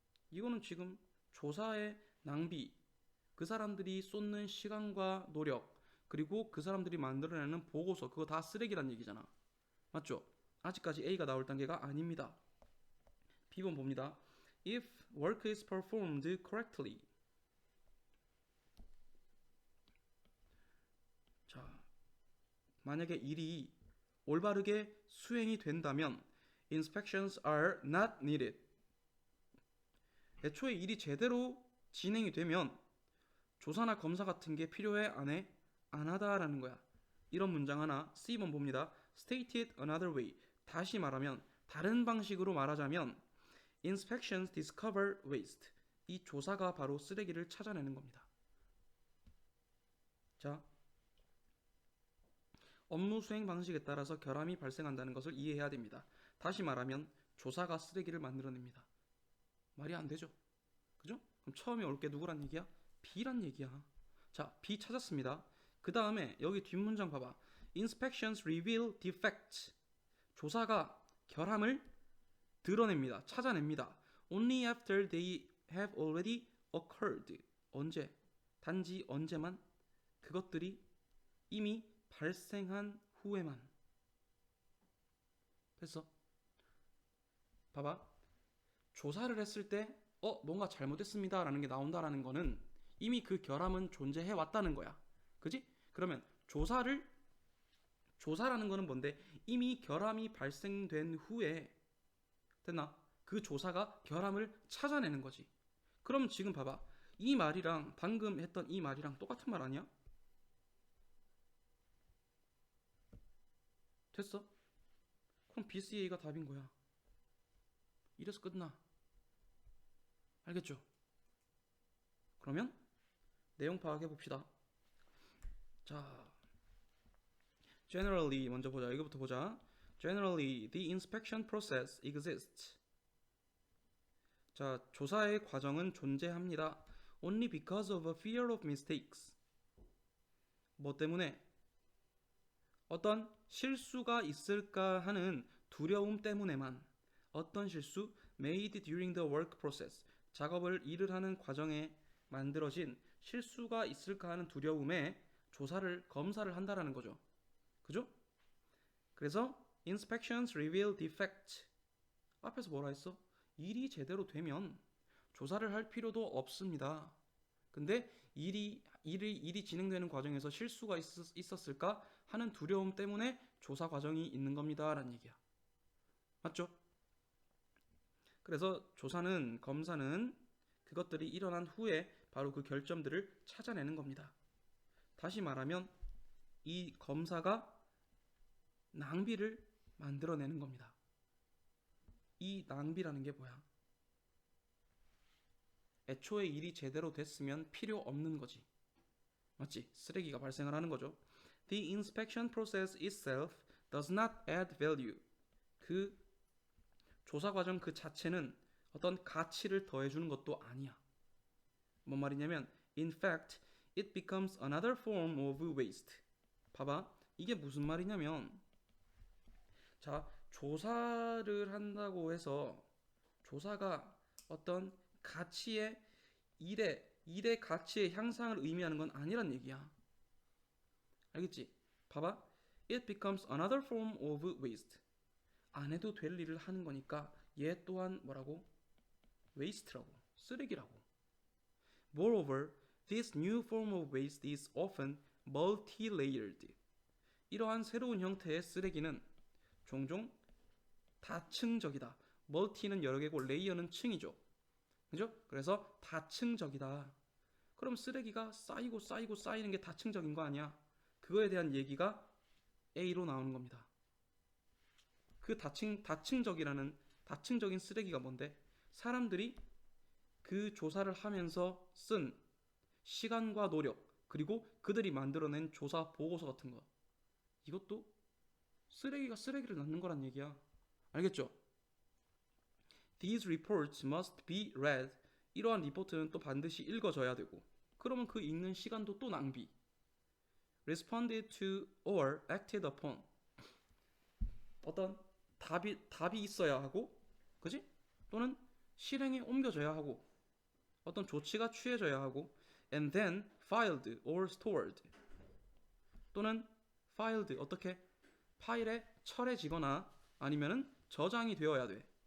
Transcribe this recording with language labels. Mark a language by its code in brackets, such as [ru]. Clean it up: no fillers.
[ko] 이거는 지금 조사의 낭비, 그 사람들이 쏟는 시간과 노력, 그리고 그 사람들이 만들어내는 보고서, 그거 다 쓰레기란 얘기잖아. 맞죠? 아직까지 A가 나올 단계가 아닙니다. B번 봅니다. [en] If work is performed correctly. [ko] 자, 만약에 일이 올바르게 수행이 된다면 [en] inspections are not needed. [ko] 애초에 일이 제대로 진행이 되면 조사나 검사 같은 게 필요해 안 해? 안 하다라는 거야. 이런 문장 하나 C번 봅니다. [en] Stated another way. [ko] 다시 말하면 다른 방식으로 말하자면 [en] inspections discover waste. [ko] 이 조사가 바로 쓰레기를 찾아내는 겁니다. 자, 업무 수행 방식에 따라서 결함이 발생한다는 것을 이해해야 됩니다. 다시 말하면 조사가 쓰레기를 만들어냅니다. 말이 안 되죠. 그죠? 그럼 처음에 올 게 누구란 얘기야? B란 얘기야. 자, B 찾았습니다. 그 다음에 여기 뒷문장 봐봐. [en] Inspections reveal defects. [ko] 조사가 결함을 드러냅니다. 찾아냅니다. [en] Only after they have already occurred. [ko] 언제? 단지 언제만? 그것들이 이미 발생한 후에만. 됐어? 봐봐. 조사를 했을 때 뭔가 잘못됐습니다 라는 게 나온다라는 거는 이미 그 결함은 존재해 왔다는 거야. 그지? 그러면 조사라는 거는 뭔데? 이미 결함이 발생된 후에 됐나? 그 조사가 결함을 찾아내는 거지. 그럼 지금 봐봐. 이 말이랑 방금 했던 이 말이랑 똑같은 말 아니야? 됐어? 그럼 BCA가 답인 거야. 이래서 끝나. 알겠죠? 그러면 내용 파악해 봅시다. 자, generally 먼저 보자. 이거부터 보자. [en] Generally, the inspection process exists. [ko] 자, 조사의 과정은 존재합니다. [en] Only because of a fear of mistakes. [ko] 뭐 때문에? 어떤 실수가 있을까 하는 두려움 때문에만. 어떤 실수? [en] Made during the work process. [ko] 작업을 일을 하는 과정에 만들어진 실수가 있을까 하는 두려움에 검사를 한다라는 거죠. 그죠? 그래서 [en] inspections reveal defect. [ko] 앞에서 뭐라 했어? 일이 제대로 되면 조사를 할 필요도 없습니다. 근데 일이 진행되는 과정에서 실수가 있었을까 하는 두려움 때문에 조사 과정이 있는 겁니다. 라는 얘기야. 맞죠? 그래서 검사는 그것들이 일어난 후에 바로 그 결점들을 찾아내는 겁니다. 다시 말하면 이 검사가 낭비를 만들어내는 겁니다. 이 낭비라는 게 뭐야? 애초에 일이 제대로 됐으면 필요 없는 거지. 맞지? 쓰레기가 발생을 하는 거죠. [en] The inspection process itself does not add value. [ko] 그 조사 과정 그 자체는 어떤 가치를 더해주는 것도 아니야. 뭔 말이냐면 [en] in fact, it becomes another form of waste. [ko] 봐봐. 이게 무슨 말이냐면 자, 조사를 한다고 해서 조사가 어떤 가치의 일의 가치의 향상을 의미하는 건 아니란 얘기야. 알겠지? 봐봐. [en] It becomes another form of waste. [ko] 안 해도 될 일을 하는 거니까 얘 또한 뭐라고? waste라고. 쓰레기라고. [en] Moreover, this new form of waste is often multi-layered. [ko] 이러한 새로운 형태의 쓰레기는 종종 다층적이다. 멀티는 여러 개고 레이어는 층이죠. 그죠? 그래서 다층적이다. 그럼 쓰레기가 쌓이는 게 다층적인 거 아니야? 그거에 대한 얘기가 A로 나오는 겁니다. 그 다층적인 쓰레기가 뭔데? 사람들이 그 조사를 하면서 쓴 시간과 노력, 그리고 그들이 만들어낸 조사 보고서 같은 거. 이것도 쓰레기가 쓰레기를 낳는 거란 얘기야. 알겠죠? [en] These reports must be read. [ko] 이러한 리포트는 또 반드시 읽어져야 되고, 그러면 그 읽는 시간도 또 낭비. [en] Responded to or acted upon. [ko] 어떤 답이 있어야 하고, 그지? 또는 실행에 옮겨져야 하고, 어떤 조치가 취해져야 하고, [en] and then filed or stored. [ko] 또는 filed 어떻게? 파일에 철해지거나 아니면은 저장이 되어야 돼.